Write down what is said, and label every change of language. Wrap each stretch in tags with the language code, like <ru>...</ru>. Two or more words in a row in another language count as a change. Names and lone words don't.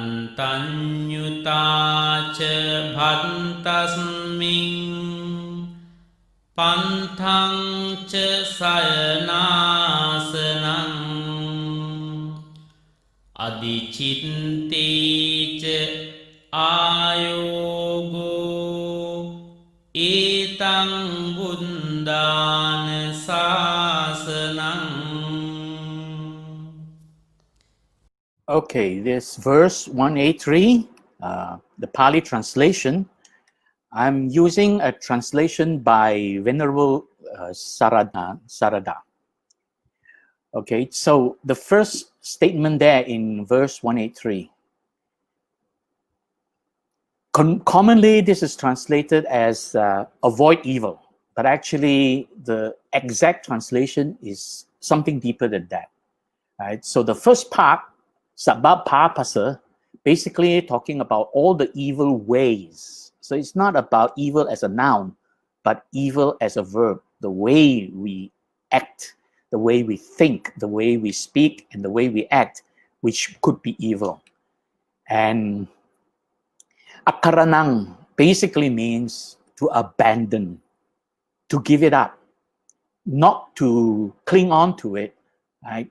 <pi>mantanyutacha bhantasmin පන්තං ච සයනාසනං අදිචිත්තේච ආයෝගෝ ඒතං බුද්ධාන සාසනං.</pi> <en>Okay, this verse 183, the Pali translation, I'm using a translation by Venerable Sarada. Okay, so the first statement there in verse 183, commonly this is translated as avoid evil, but actually the exact translation is something deeper than that. Right? So the first part,</en> <pi>sabba-pāpasa,</pi> <en>basically talking about all the evil ways. So it's not about evil as a noun, but evil as a verb, the way we act, the way we think, the way we speak, and the way we act, which could be evil. And akaranang basically means to abandon, to give it up, not to cling on to it, right?</en>